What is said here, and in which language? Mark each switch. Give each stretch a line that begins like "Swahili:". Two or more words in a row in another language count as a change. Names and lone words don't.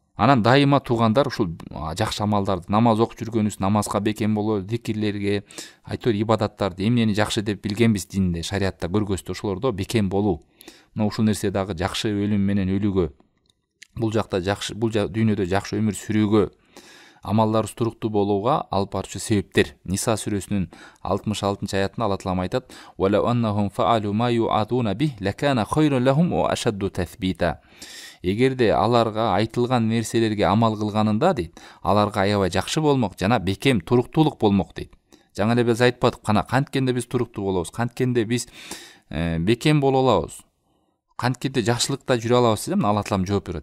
Kyrgyz: Анан дайыма туугандар ушул жакшы амалдарды, намаз окуп жүргөнүбүз, намазга бекем болобуз, зикирлерге, айтор ибадаттарды эмнени жакшы деп билгенбиз динде, шариатта көргөзүптү, ошолордо бекем болуу. Мына ушул нерсе дагы жакшы өлүм менен өлүүгө, бул жакта жакшы, бул дүйнөдө жакшы өмүр сүрүүгө, амалдарыбыз туруктуу болууга алып баруучу себептер. Ниса сүрөсүнүн 66-аятында Алла Таала айтат:
Arabic: "ولو أنهم فعلوا ما يوعظون به لكان خيرا لهم وأشد تثبيتا."
Kyrgyz: Эгерде аларга айтылган нерселерге амал кылганында дейт, аларга аябай жакшы болмок жана бекем туруктуулук болмок дейт. Жаңа эле биз айтпадык, кана канткенде биз туруктуу болобуз, канткенде биз бекем боло алабыз, канткенде жакшылыкта жүрө алабыз деп Алла Таалам жооп берет.